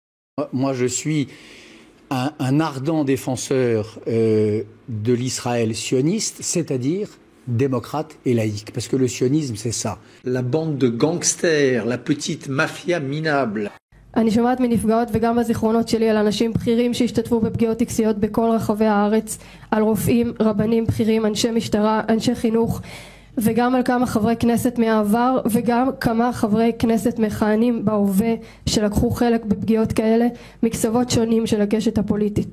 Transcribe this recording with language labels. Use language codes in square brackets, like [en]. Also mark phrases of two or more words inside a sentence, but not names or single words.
[fr] Moi, je suis un ardent défenseur de l'Israël sioniste, c'est-à-dire démocrate et laïque, parce que le sionisme, c'est ça. La bande de gangsters, la petite mafia minable. [he] אני שומעת מנפגעות וגם בזיכרונות שלי על אנשים בכירים שהשתתפו בפגיעות טקסיות בכל רחבי הארץ, על רופאים, רבנים בכירים, אנשי משטרה, אנשי חינוך, וגם על כמה חברי כנסת מהעבר וגם כמה חברי כנסת מכהנים בהווה שלקחו חלק בפגיעות כאלה מקצוות שונים של הקשת הפוליטית.